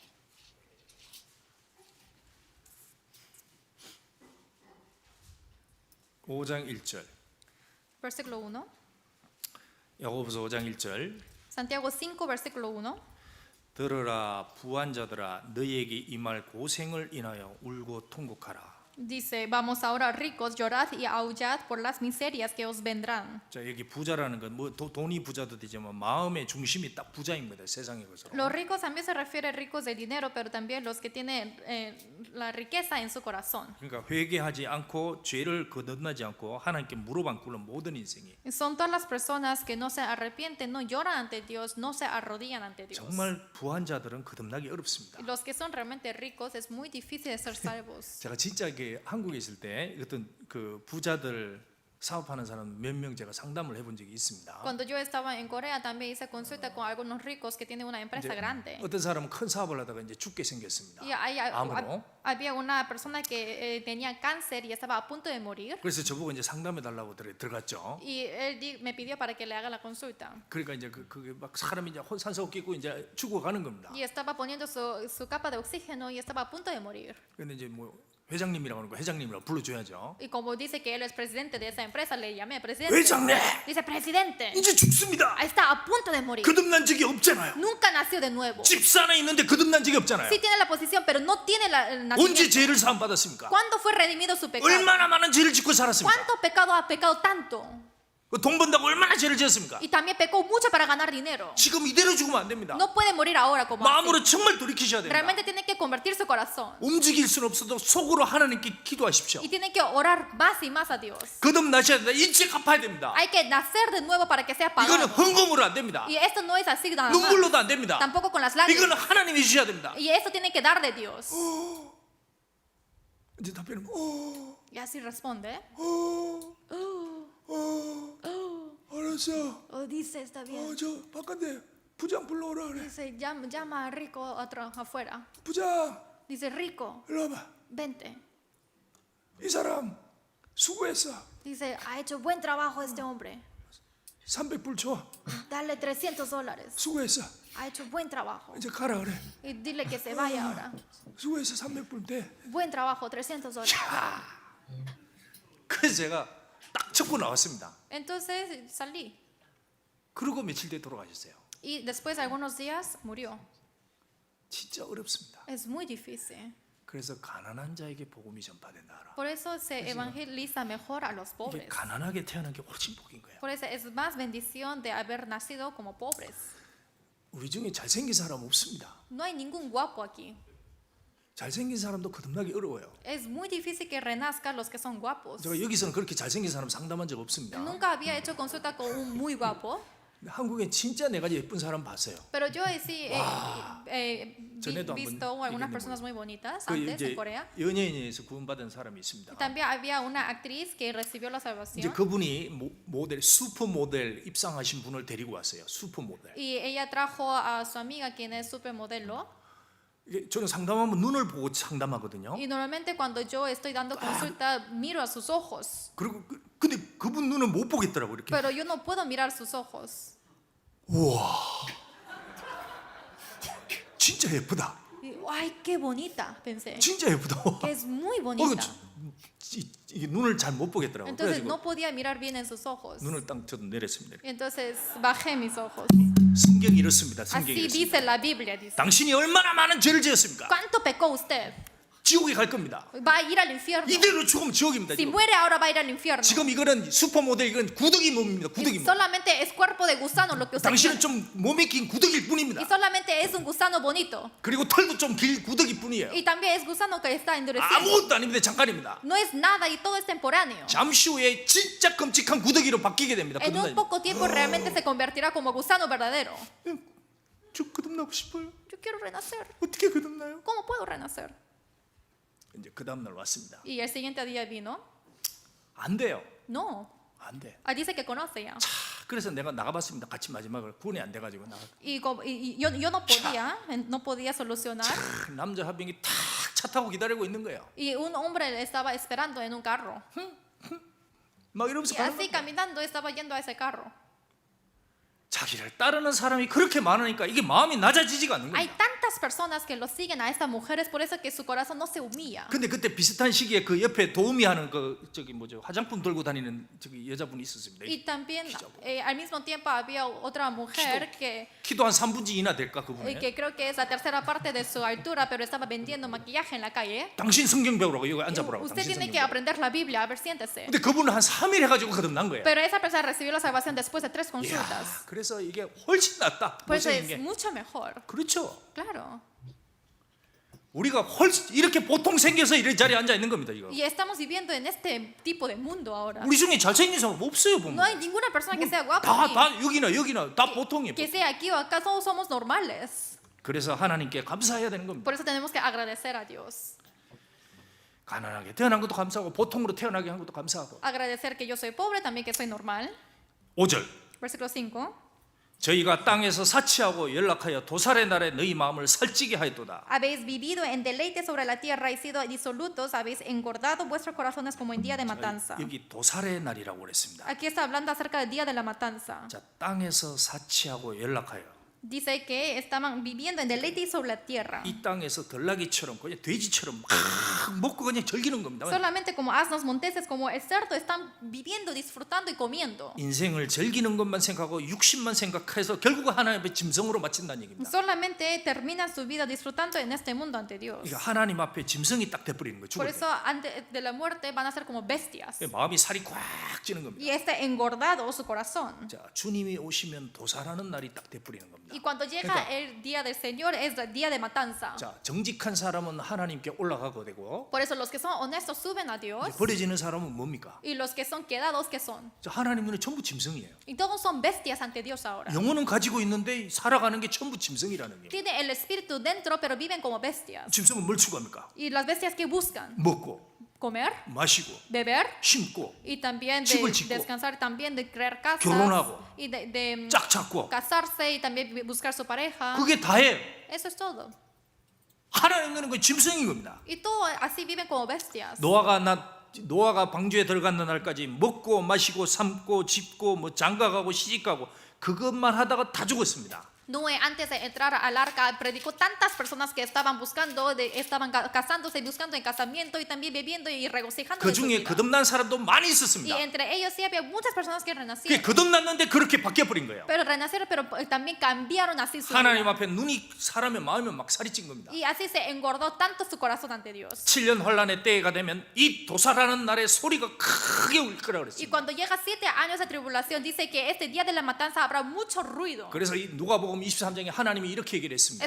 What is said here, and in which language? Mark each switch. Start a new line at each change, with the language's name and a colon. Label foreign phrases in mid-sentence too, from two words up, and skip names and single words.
Korean: 오장 1절
Spanish: Versículo 1.
Korean: 야고보서 5장 1절
Spanish: Santiago 5, versículo 1.
Korean: 들으라 부한 자들아 너희에게 임할 고생을 인하여 울고 통곡하라
Spanish: Dice, vamos ahora ricos, llorad y aullad por las miserias que os vendrán.
Korean: 자, 여기 부자라는 건 뭐 돈이 부자도 되지만 마음의 중심이 딱 부자인 거다. 세상의 것으로.
Spanish: Los ricos también se refiere a ricos de dinero, pero también los que tienen la riqueza en su corazón.
Korean: 그러니까 회개하지 않고 죄를 거듭나지 않고 하나님께 무릎 안 꿇는 모든 인생이
Spanish: Son todas las personas que no se arrepienten, no lloran ante Dios, no se arrodillan ante Dios.
Korean: 정말 부한 자들은 거듭나기 어렵습니다.
Spanish: Y los que son realmente ricos es muy difícil de ser salvos.
Korean: 제가 진짜 한국에 있을 때 어떤 그 부자들 사업하는 사람 몇 명 제가 상담을 해본 적이 있습니다.
Spanish: Cuando yo estaba en Corea también hice consulta con algunos ricos que tienen una empresa grande.
Korean: 어떤 사람은 큰 사업을 하다가 이제 죽게 생겼습니다.
Spanish: Y
Korean: 암으로.
Spanish: había una persona que tenía cáncer y estaba a punto de morir.
Korean: 그래서 저보고 이제 상담해 달라고 들어갔죠.
Spanish: Y él me pidió para que le haga la consulta.
Korean: 그러니까 이제 그게 막 사람이 이제 산소 끼고 이제 죽어가는 겁니다.
Spanish: Y estaba poniendo su capa de oxígeno y estaba a punto de morir.
Korean: 근데 이제 뭐 회장님이라고 하는 거 회장님이라고 불러줘야죠.
Spanish: Y como dice que él es presidente de esa empresa, le llamé presidente.
Korean: 회장님!
Spanish: Dice, presidente,
Korean: 이제 죽습니다.
Spanish: está a punto de morir.
Korean: 거듭난 적이 없잖아요.
Spanish: Nunca nació de nuevo.
Korean: 집산에 있는데 거듭난 적이 없잖아요.
Spanish: Sí tiene la posición, pero no tiene el
Korean: 언제
Spanish: nacimiento.
Korean: 죄를 사함 받았습니까?
Spanish: ¿Cuándo fue redimido su pecado?
Korean: 얼마나 많은 죄를 짓고 살았습니까?
Spanish: ¿Cuánto pecado ha pecado tanto?
Korean: 돈 번다고 얼마나 죄를 지었습니까?
Spanish: Y también pecó mucho para ganar dinero.
Korean: 지금 이대로 죽으면 안 됩니다.
Spanish: No puede morir ahora como
Korean: 마음으로
Spanish: así.
Korean: 정말 돌이키셔야 됩니다.
Spanish: Realmente tiene que convertir su corazón.
Korean: 움직일 수는 없어도 속으로 하나님께 기도하십시오.
Spanish: Y tiene que orar más y más a Dios.
Korean: 거듭나셔야 된다. 일찍 갚아야 됩니다.
Spanish: Hay que nacer de nuevo para que sea
Korean: 이거는
Spanish: pagado.
Korean: 헌금으로 안 됩니다.
Spanish: Y esto no es así nada más.
Korean: 눈물로도 안 됩니다.
Spanish: Tampoco con las
Korean: 이거는
Spanish: lágrimas.
Korean: 하나님이 주셔야 됩니다.
Spanish: Y esto tiene que dar de Dios.
Korean: 이제 답변은
Spanish: Y así responde.
Korean: 알았어.
Spanish: Dice, está bien.
Korean: 저 바깥에 부장 불러오라 그래.
Spanish: Dice, llama a Rico afuera.
Korean: 부장
Spanish: Dice, Rico,
Korean: 일로 와봐.
Spanish: vente.
Korean: 이 사람 수고했어.
Spanish: Dice, ha hecho buen trabajo este hombre.
Korean: 300불 줘.
Spanish: Dale $300.
Korean: 수고했어.
Spanish: Ha hecho buen trabajo.
Korean: 이제 가라 그래.
Spanish: Y dile que se vaya ahora.
Korean: 수고했어. 300불 돼.
Spanish: Buen trabajo, $300.
Korean: 그래서 제가 딱 쳤고 나왔습니다.
Spanish: Entonces salí.
Korean: 그러고 며칠 뒤에 돌아가셨어요.
Spanish: Y después de algunos días murió.
Korean: 진짜 어렵습니다.
Spanish: Es muy difícil.
Korean: 그래서 가난한 자에게 복음이 전파된다 알아.
Spanish: Por eso se evangeliza mejor a los
Korean: 이게
Spanish: pobres.
Korean: 가난하게 태어난 게 훨씬 복인 거예요.
Spanish: Por eso es más bendición de haber nacido como pobres.
Korean: 우리 중에 잘생긴 사람 없습니다.
Spanish: No hay ningún guapo aquí.
Korean: 잘생긴 사람도 거듭나기 어려워요.
Spanish: Es muy difícil que renazcan los que son guapos.
Korean: 제가 여기서는 그렇게 잘생긴 사람 상담한 적 없습니다.
Spanish: Nunca había hecho consulta con un muy guapo.
Korean: 근데 한국에 진짜 네 가지 예쁜 사람 봤어요.
Spanish: Pero yo sí he
Korean: 전에도 한번
Spanish: visto algunas
Korean: 얘기했는데
Spanish: personas muy bonitas
Korean: 그
Spanish: antes
Korean: 이제
Spanish: en Corea.
Korean: 연예인에서 구원받은 사람이 있습니다.
Spanish: También había una actriz que recibió la
Korean: 이제
Spanish: salvación.
Korean: 그분이 모델 슈퍼 모델 입상하신 분을 데리고 왔어요. 슈퍼 모델.
Spanish: Y ella trajo a su amiga quien es supermodelo.
Korean: 이게 저는 상담하면 눈을 보고 상담하거든요.
Spanish: Y normalmente cuando yo estoy dando consulta miro a sus ojos.
Korean: 그리고 근데 그분 눈은 못 보겠더라고 이렇게.
Spanish: Pero yo no puedo mirar sus ojos.
Korean: 진짜 예쁘다.
Spanish: Y, ay, qué bonita, pensé.
Korean: 진짜 예쁘다.
Spanish: Que es muy bonita.
Korean: 이게 눈을 잘 못 보겠더라고.
Spanish: Entonces
Korean: 그래가지고
Spanish: no podía mirar bien en sus ojos.
Korean: 눈을 딱 저도 내렸습니다.
Spanish: Y entonces bajé mis ojos.
Korean: 성경이 이렇습니다. 성경이
Spanish: Así
Korean: 이렇습니다.
Spanish: dice la Biblia, dice.
Korean: 당신이 얼마나 많은 죄를 지었습니까?
Spanish: ¿Cuánto pecó usted?
Korean: 지옥에 갈 겁니다.
Spanish: Va a ir al infierno.
Korean: 이대로 죽으면 지옥입니다.
Spanish: Si
Korean: 지금.
Spanish: muere ahora va a ir al infierno.
Korean: 지금 이거는 슈퍼모델 이건 구더기 몸입니다.
Spanish: Y
Korean: 구더기 몸.
Spanish: solamente es cuerpo de gusano lo que usted
Korean: 당신은
Spanish: tiene.
Korean: 좀 몸에 긴 구더기일
Spanish: Y
Korean: 뿐입니다.
Spanish: solamente es un gusano bonito.
Korean: 그리고 털도 좀 길 구더기 뿐이에요.
Spanish: Y también es gusano que está endurecido.
Korean: 아무것도 아닙니다. 잠깐입니다.
Spanish: No es nada y todo es temporáneo.
Korean: 잠시 후에 진짜 끔찍한 구더기로 바뀌게 됩니다.
Spanish: En un
Korean: 거듭나.
Spanish: poco tiempo realmente se convertirá como gusano verdadero.
Korean: 저 거듭나고 싶어요.
Spanish: Yo quiero renacer.
Korean: 어떻게 거듭나요?
Spanish: ¿Cómo puedo renacer?
Korean: 이제 그 다음 날 왔습니다.
Spanish: Y el siguiente día vino.
Korean: 안 돼요.
Spanish: No.
Korean: 안 돼.
Spanish: Dice que conoce ya.
Korean: 그래서 내가 나가봤습니다. 같이 마지막을 구원이 안 돼가지고 나가.
Spanish: Y yo no podía solucionar.
Korean: 남자 한 명이 탁 차 타고 기다리고 있는 거예요.
Spanish: Y un hombre estaba esperando en un carro.
Korean: 막 이러면서
Spanish: Y
Korean: 가는
Spanish: así
Korean: 거예요.
Spanish: caminando estaba yendo a ese carro.
Korean: 자기를 따르는 사람이 그렇게 많으니까 이게 마음이 낮아지지가 않는
Spanish: Hay
Korean: 겁니다.
Spanish: tantas personas que lo siguen a estas mujeres, por eso que su corazón no se humilla.
Korean: 근데 그때 비슷한 시기에 그 옆에 도우미 하는 그 저기 뭐죠 화장품 들고 다니는 저기 여자분이 있었습니다.
Spanish: Y también al mismo tiempo había otra mujer que
Korean: 키도 한 3분의 2나 될까 그분이.
Spanish: creo que es la tercera parte de su altura, pero estaba vendiendo maquillaje en la calle.
Korean: 당신 성경 배우라고 여기 앉아보라고.
Spanish: Usted
Korean: 당신
Spanish: tiene
Korean: 성경
Spanish: que
Korean: 배우라고.
Spanish: aprender la Biblia, a ver, siéntese.
Korean: 근데 그분은 한 3일 해가지고 거듭난 거예요.
Spanish: Pero esa persona recibió la salvación después de 3
Korean: 이야,
Spanish: consultas.
Korean: 그래서 이게 훨씬 낫다.
Spanish: Por eso
Korean: 못생긴
Spanish: es
Korean: 게.
Spanish: mucho mejor.
Korean: 그렇죠.
Spanish: Claro.
Korean: 우리가 훨씬 이렇게 보통 생겨서 이런 자리에 앉아 있는 겁니다. 이거.
Spanish: Y estamos viviendo en este tipo de mundo ahora.
Korean: 우리 중에 잘생긴 사람 없어요 보면.
Spanish: No hay ninguna persona que sea guapa aquí.
Korean: 다 여기나 다 보통이에요.
Spanish: Que sea aquí o acá, todos somos normales.
Korean: 그래서 하나님께 감사해야 되는 겁니다.
Spanish: Por eso tenemos que agradecer a Dios.
Korean: 가난하게 태어난 것도 감사하고 보통으로 태어나게 한 것도 감사하고.
Spanish: Agradecer que yo soy pobre, también que soy normal.
Korean: 5절.
Spanish: Versículo 5.
Korean: 저희가 땅에서 사치하고 연락하여 도살의 날에 너희 마음을 살찌게 하였도다.
Spanish: Habéis vivido en deleite sobre la tierra y sido disolutos, habéis engordado vuestros corazones como en día de matanza.
Korean: 여기 도살의 날이라고 그랬습니다.
Spanish: Aquí está hablando acerca del día de la matanza.
Korean: 자, 땅에서 사치하고 연락하여
Spanish: Dice que estaban viviendo en deleite sobre la tierra.
Korean: 이 땅에서 들나귀처럼 그냥 돼지처럼 막 먹고 그냥 즐기는 겁니다.
Spanish: Solamente como asnos monteses, como el cerdo, están viviendo, disfrutando y comiendo.
Korean: 인생을 즐기는 것만 생각하고 육신만 생각해서 결국은 하나님의 짐승으로 마친다는 얘기입니다.
Spanish: Solamente terminan su vida disfrutando en este mundo ante Dios.
Korean: 그러니까 하나님 앞에 짐승이 딱 돼버리는 거예요.
Spanish: Por
Korean: 죽을 때.
Spanish: eso antes de la muerte van a ser como bestias.
Korean: 마음이 살이 꽉 찌는 겁니다.
Spanish: Y está engordado su corazón.
Korean: 자, 주님이 오시면 도살하는 날이 딱 돼버리는 겁니다.
Spanish: Y cuando llega el día del Señor es el día de matanza.
Korean: 자, 정직한 사람은 하나님께 올라가게 되고
Spanish: Por eso los que son honestos suben a Dios
Korean: 버려지는 사람은 뭡니까?
Spanish: y los que son quedados, ¿qué son?
Korean: 자, 하나님 눈에 전부 짐승이에요.
Spanish: Y todos son bestias ante Dios ahora.
Korean: 영혼은 가지고 있는데 살아가는 게 전부 짐승이라는 거예요.
Spanish: Tienen el espíritu dentro, pero viven como bestias.
Korean: 짐승은 뭘 추구합니까?
Spanish: Y las bestias que buscan
Korean: 먹고
Spanish: comer,
Korean: 마시고
Spanish: beber
Korean: 심고
Spanish: y también
Korean: 집을
Spanish: de
Korean: 짓고,
Spanish: descansar, también de crear casas
Korean: 결혼하고,
Spanish: y de
Korean: 짝 잡고
Spanish: casarse y también buscar su pareja.
Korean: 그게 다예요.
Spanish: Eso es todo.
Korean: 하나님 눈은 그 짐승인 겁니다.
Spanish: Y todo así viven como bestias.
Korean: 노아가 방주에 들어가는 날까지 먹고 마시고 삶고 집고 뭐 장가가고 시집가고 그것만 하다가 다 죽었습니다.
Spanish: Noé, antes de entrar al arca, predicó tantas personas que estaban buscando, estaban casándose y buscando en casamiento y también bebiendo y regocijando
Korean: 그
Spanish: de su
Korean: 중에
Spanish: vida.
Korean: 거듭난 사람도 많이
Spanish: Y
Korean: 있었습니다.
Spanish: entre ellos sí había muchas personas que
Korean: 그게
Spanish: renacieron.
Korean: 거듭났는데 그렇게 바뀌어버린 거예요.
Spanish: Pero renacieron, pero también cambiaron así su
Korean: 하나님
Spanish: vida.
Korean: 앞에 눈이 사람의 마음에 막 살이 찐 겁니다.
Spanish: Y así se engordó tanto su corazón ante Dios.
Korean: 7년 환란의 때가 되면 이 도살하는 날에 소리가 크게 울 거라
Spanish: Y
Korean: 그랬습니다.
Spanish: cuando llega 7 años de tribulación, dice que este día de la matanza habrá mucho ruido.
Korean: 그래서 이 누가복음 23장에 하나님이 이렇게 얘기를 했습니다.